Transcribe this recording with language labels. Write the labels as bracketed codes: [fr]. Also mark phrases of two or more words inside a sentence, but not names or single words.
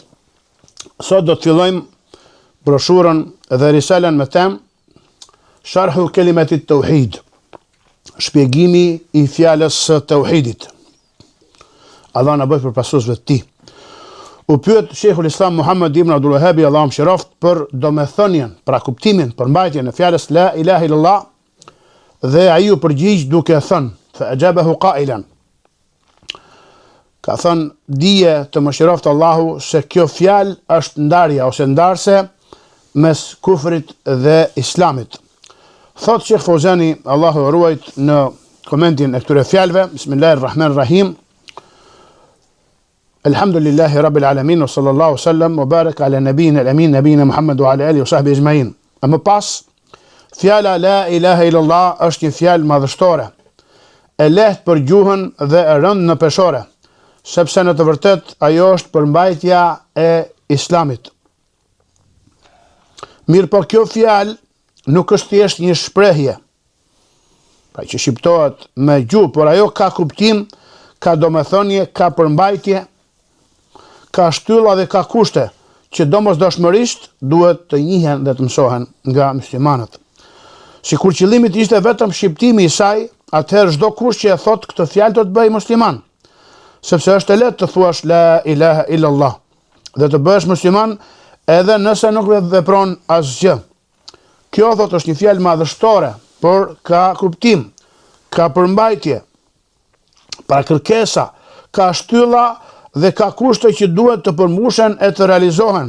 [sq] Sot do të fillojmë broshurën dhe risalen me temë [ar] شرح كلمة التوحيد, [sq] shpjegimi i fjalës së tauhidit. Allah na bëj përpasuesve të tij. U pyet Sheikhul Islam Muhammad ibn Abdul Wahhab, Allahu mëshiroft, për domethënien, pra kuptimin, përmbajtjen e fjalës [ar] لا إله إلا الله, [sq] dhe ai u përgjigj duke thënë, [ar] فأجابه قائلا. [sq] Ka thënë, dije të mëshiroft Allahu se kjo fjalë është ndarja ose ndarse mes kufrit dhe islamit. Thot Sheikh Fauzani, Allahu ruajt, në komentin e këtyre fjalëve, [ar] بسم الله الرحمن الرحيم. الحمد لله رب العالمين وصلى الله وسلم وبارك على نبينا الأمين نبينا محمد وعلى آله وصحبه أجمعين. [sq] A më pas, fjala [ar] لا إله إلا الله [sq] është një fjalë madhështore, e lehtë për gjuhën dhe e rëndë në peshore, sepse në të vërtet ajo është përmbajtja e islamit. Mirë po kjo fjalë nuk është thjesht një shprehje, pra që shqiptohet me gjuhë, por ajo ka kuptim, ka domethënie, ka përmbajtje, ka shtylla dhe ka kushte që domosdoshmërisht duhet të njihen dhe të mësohen nga muslimanët. Sikur qëllimi ishte vetëm shqiptimi i saj, atëherë çdo kush që e thot këtë fjalë do të bëjë musliman, sepse është e lehtë të thuash [ar] لا إله إلا الله [sq] dhe të bëhesh musliman edhe nëse nuk vepron asgjë. Kjo thot është një fjalë madhështore, por ka kuptim, ka përmbajtje, pra kërkesa, ka shtylla dhe ka kushte që duhet të përmbushen e të realizohen.